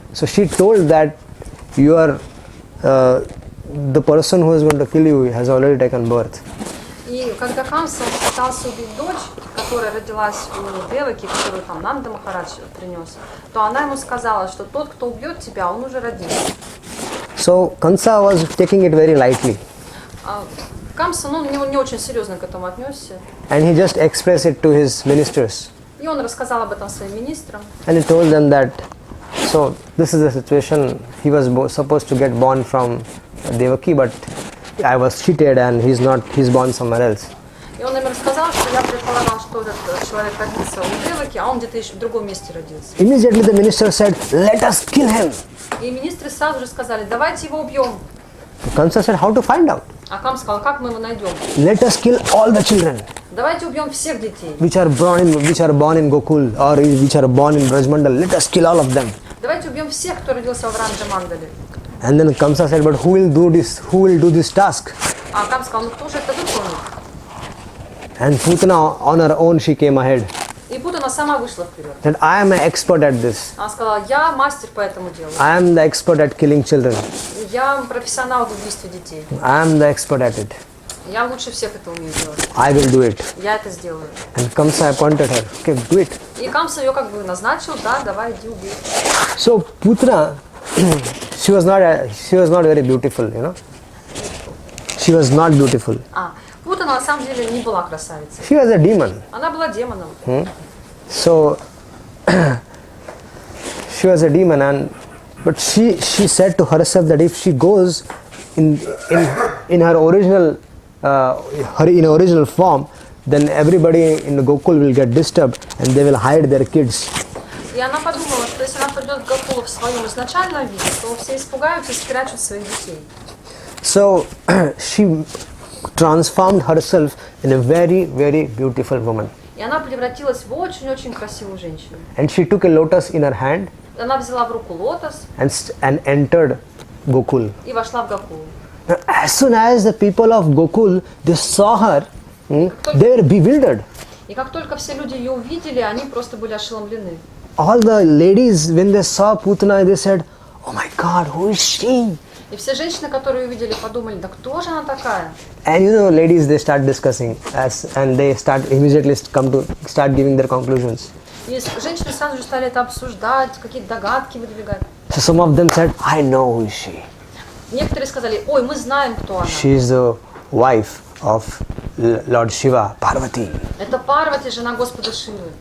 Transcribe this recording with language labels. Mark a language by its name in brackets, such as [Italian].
[English] So she told that you are the person who is going to kill you has already taken birth. [Russian] И когда Камса пытался убить дочь, которая родилась у Деваки, которую там Нанда Махарадж принес, то она ему сказала, что тот, кто убьет тебя, он уже родился. [English] So Kamsa was taking it very lightly. [Russian] Камса, не очень серьезно к этому отнесся. [English] And he just expressed it to his ministers. [Russian] И он рассказал об этом своим министрам. [English] And he told them that, so this is the situation. He was supposed to get born from Devaki, but I was cheated and he's born somewhere else. [Russian] И он им рассказал, что я предполагал, что этот человек родился у Деваки, а он где-то еще в другом месте родился. [English] Immediately the minister said, let us kill him. [Russian] И министры сразу же сказали, давайте его убьем. [English] Kamsa said, how to find out? [Russian] А Кам сказал, как мы его найдем? [English] Let us kill all the children [Russian] Давайте убьем всех детей. [English] which are born in Gokul or which are born in Brajmandal. Let us kill all of them. [Russian] Давайте убьем всех, кто родился в Раджамандале. [English] And then Kamsa said, but who will do this? Who will do this task? [Russian] А Кам сказал, ну кто же это выполнит? [English] And Putna on her own she came ahead. [Russian] И Путна сама вышла вперед. [English] That I am an expert at this. [Russian] Она сказала, я мастер по этому делу. [English] I am the expert at killing children. [Russian] Я профессионал в убийстве детей. [English] I am the expert at it. [Russian] Я лучше всех это умею делать. [English] I will do it. [Russian] Я это сделаю. [English] And Kamsa appointed her. Okay, do it. [Russian] И Камса ее как бы назначил, да, давай, иди убей. [English] So Putna, she was not very beautiful, you know. She was not beautiful. [Russian] Путна на самом деле не была красавицей. [English] She was a demon. [Russian] Она была демоном. [English] So she was a demon, but she said to herself that if she goes in her original original form, then everybody in the Gokul will get disturbed and they will hide their kids. [Russian] И она подумала, что если она придет к Гокулу в своем изначальном виде, то все испугаются и спрячут своих детей. [English] So she transformed herself in a very, very beautiful woman. [Russian] И она превратилась в очень-очень красивую женщину. [English] And she took a lotus in her hand [Russian] Она взяла в руку лотос [English] and entered Gokul. [Russian] и вошла в Гокул. [English] Now, as soon as the people of Gokul they saw her, they were bewildered. [Russian] И как только все люди ее увидели, они просто были ошеломлены. [English] All the ladies, when they saw Putna, they said, "Oh my God, who is she?" [Russian] И все женщины, которые увидели, подумали, да кто же она такая? [English] And you know, ladies, they start discussing, and they immediately start giving their conclusions. [Russian] И женщины сразу же стали это обсуждать, какие-то догадки выдвигать. [English] So some of them said, "I know who is she. [Russian] Некоторые сказали, ой, мы знаем, кто она. [English] She is the wife of Lord Shiva, Parvati." [Russian] Это Парвати, жена Господа Шивы.